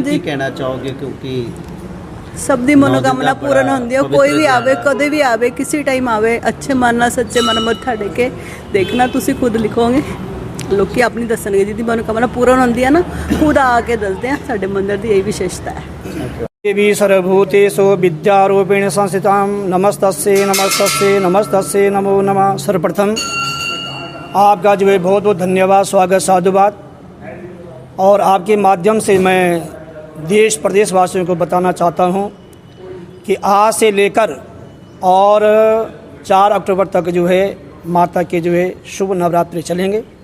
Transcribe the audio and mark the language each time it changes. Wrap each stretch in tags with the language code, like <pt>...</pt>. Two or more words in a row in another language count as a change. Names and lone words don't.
<pa>ਕੀ ਕਹਿਣਾ ਚਾਹੋਗੇ? ਕਿਉਂਕਿ ਸਭ ਦੀ ਮਨੋਕਾਮਨਾ ਪੂਰਨ ਹੁੰਦੀ ਹੈ। ਕੋਈ ਵੀ ਆਵੇ, ਕਦੇ ਵੀ ਆਵੇ, ਕਿਸੇ ਟਾਈਮ ਆਵੇ, ਅੱਛੇ ਮਨ ਨਾਲ ਸੱਚੇ ਮਨ ਮੱਥਾ ਟੇਕੇ। ਦੇਖਣਾ ਤੁਸੀਂ ਖੁਦ ਲਿਖੋਗੇ ਲੋਕੀ ਆਪਣੀ ਦੱਸਣਗੇ ਜਿਹਦੀ ਮਨੋਕਾਮਨਾ ਪੂਰਨ ਹੁੰਦੀ ਹੈ ਨਾ, ਖੁਦ ਆ ਕੇ ਦੱਸਦੇ ਆ। ਸਾਡੇ ਮੰਦਿਰ ਦੀ ਇਹ ਵਿਸ਼ੇਸ਼ਤਾ ਹੈ।</pa> <sa>देवी सर्वभूतेषु विद्यारूपेण संस्थितां नमस्तस्यै नमस्तस्यै नमो नमः।</sa> <hi>सर्वप्रथम आपका जो है बहुत बहुत धन्यवाद, स्वागत, साधुवाद। और आपके माध्यम से मैं देश प्रदेश वासियों को बताना चाहता हूँ कि आज से लेकर और 4 अक्टूबर तक जो है माता के जो है शुभ नवरात्रि चलेंगे।</hi>